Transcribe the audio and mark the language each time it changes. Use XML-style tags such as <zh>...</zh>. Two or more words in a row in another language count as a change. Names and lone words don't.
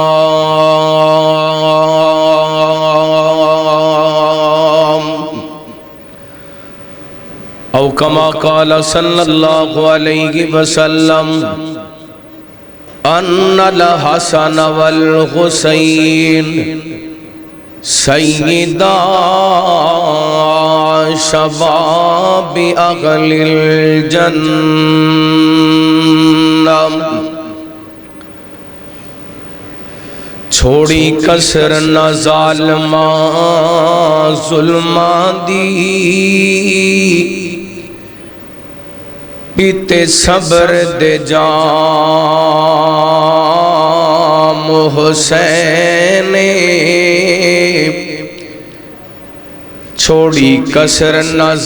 <ar>أو كما قال صلى الله عليه وسلم أن الحسن والحسين سیدہ شباب اہل الجنہ</ar> <pa>چھوڑی کسر نہ ظلمان دی پیتے صبر دے جام حسین چھوڑی کسر نہ</pa>